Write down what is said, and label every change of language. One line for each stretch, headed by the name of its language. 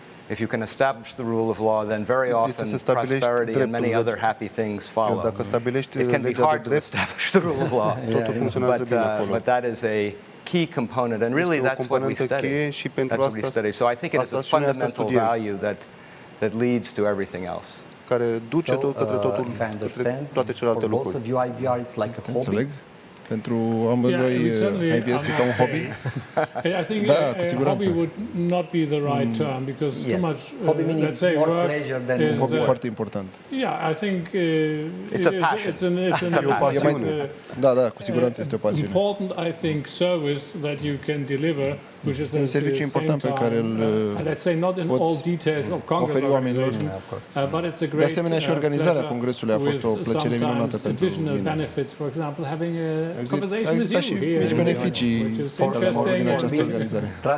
English: If you can establish the rule of law, then very often prosperity and many other happy things follow. It can be hard to establish the rule of law, but that is a key component, and really that's what we study. That's what we study. So I think it is a fundamental value that leads to everything else.
Romanian: Care duce tot către totul, către toate celelalte lucruri. Înțeleg? Pentru amândoi IVS e ca un hobby?
English: I think hobby would not be the right term because too much, let's say, work is
Romanian: hobby foarte important.
English: Yeah, I think it's a passion.
Romanian: E o pasiune. Da, cu siguranță este o pasiune.
English: Important, I think, service that you can deliver, which is
Romanian: un serviciu important pe care îl oferi oamenilor. De asemenea, și organizarea congresului a fost o plăcere minunată pentru mine. Există și mici beneficii din această organizare.